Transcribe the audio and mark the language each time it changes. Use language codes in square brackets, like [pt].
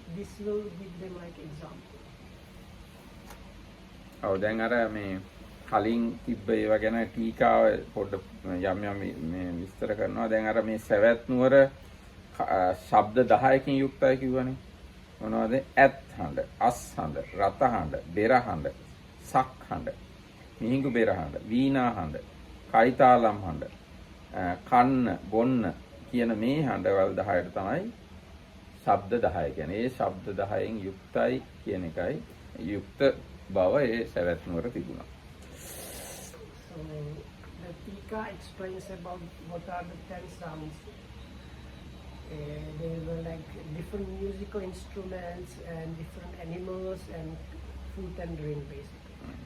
[en] This will give them like example. [si] දැන් අර මේ කලින් තිබ්බ ඒවා ගැන ටීකාව පොඩ්ඩ යම් මේ විස්තර කරනවා. දැන් අර මේ සවැත් නුවර ශබ්ද 10කින් යුක්තයි කිව්වනේ. මොනවද? ඇත් හඬ, අස් හඬ, රත හඬ, බෙර හඬ, සක් හඬ, මිහිඟු බෙර හඬ, වීණා හඬ, කයිතාලම් හඬ, කන්න, බොන්න කියන මේ හඬවල් 10ට තමයි ශබ්ද 10 කියන්නේ. ඒ ශබ්ද 10න් යුක්තයි කියන එකයි යුක්ත බව ඒ සවැත් නුවර තිබුණා. [en] So the Tika explains about what are the 10 sounds. There were like different musical instruments and different animals and food and drink basically.